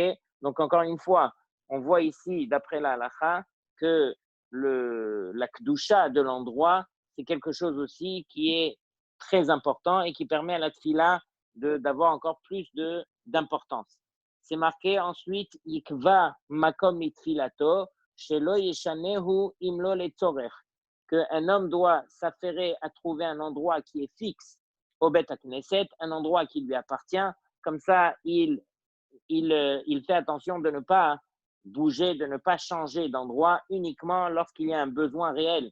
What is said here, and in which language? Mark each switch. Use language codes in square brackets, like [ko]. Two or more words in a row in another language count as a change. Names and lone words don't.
[fr] Donc, encore une fois, on voit ici, d'après la halakha, que la kdusha de l'endroit, c'est quelque chose aussi qui est très important et qui permet à la tfila d'avoir encore plus d'importance. C'est marqué ensuite, [he] יקבע מקום מתפילתו, שלא ישנהו אלא לצורך, [fr] qu'un homme doit s'affairer à trouver un endroit qui est fixe au [he] בית כנסת, [fr] un endroit qui lui appartient, comme ça il fait attention de ne pas bouger, de ne pas changer d'endroit uniquement lorsqu'il y a un besoin réel.